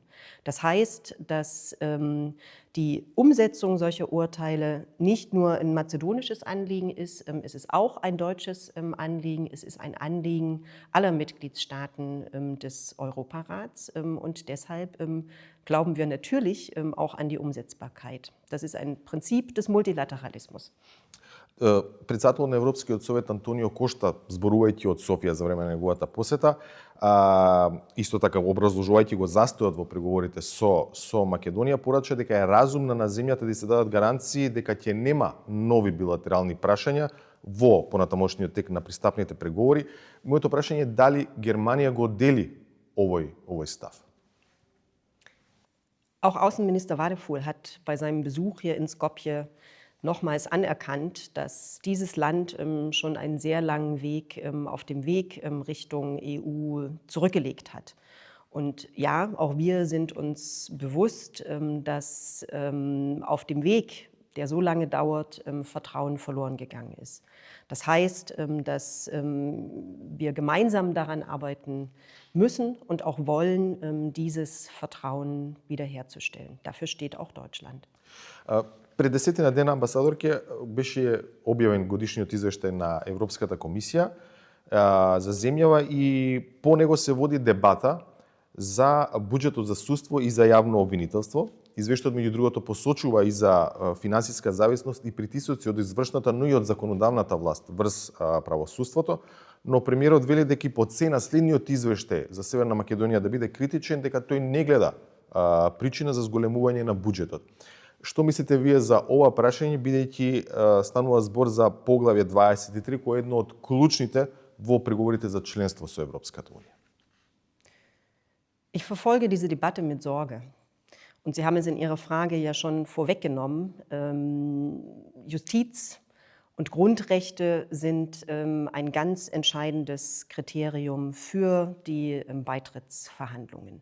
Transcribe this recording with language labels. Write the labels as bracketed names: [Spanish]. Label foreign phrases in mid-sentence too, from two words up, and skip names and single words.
[German] Das heißt, dass die Umsetzung solcher Urteile nicht nur ein mazedonisches Anliegen ist, es ist auch ein deutsches Anliegen, es ist ein Anliegen aller Mitgliedstaaten des Europarats und deshalb glauben wir natürlich auch an die Umsetzbarkeit. Das ist ein Prinzip des Multilateralismus. [Macedonian] Председател на Европскиот совет Антонио Кошта, зборувајќи од Софија за време на неговата посета, исто така образложувајќи го застојот во преговорите со Македонија, порача дека е разумно на земјата да се дадат гаранции дека ќе нема нови билатерални прашања во понатамошниот тек на пристапните преговори. Моето прашање е дали Германија го дели овој став? [German] Auch Außenminister Wadefuhl hat bei seinem Besuch hier in Skopje nochmals anerkannt, dass dieses Land schon einen sehr langen Weg auf dem Weg Richtung EU zurückgelegt hat. Und ja, auch wir sind uns bewusst, dass auf dem Weg, der so lange dauert, Vertrauen verloren gegangen ist. Das heißt, dass wir gemeinsam daran arbeiten müssen und auch wollen, dieses Vertrauen wiederherzustellen. Dafür steht auch Deutschland. [Macedonian] Пред 10 дена, амбасадорке, беше објавен годишниот извештај на Европската комисија за земјава и по него се води дебата за буџетот за судство и за јавно обвинителство. Извештајот меѓу другото посочува и за финансиска зависност и притисоци од извршната, но и од законодавната власт врз правосудството, но премиерот вели дека по цена следниот извештај за Северна Македонија да биде критичен, дека тој не гледа причина за зголемување на буџетот. Што мислите вие за ова прашање, бидејќи станува збор за поглавје 23, кој е едно од клучните во преговорите за членство со Европската унија? [German] Ich verfolge diese Debatte mit Sorge. Und Sie haben es in Ihrer Frage ja schon vorweggenommen. Justiz und Grundrechte sind ein ganz entscheidendes Kriterium für die Beitrittsverhandlungen.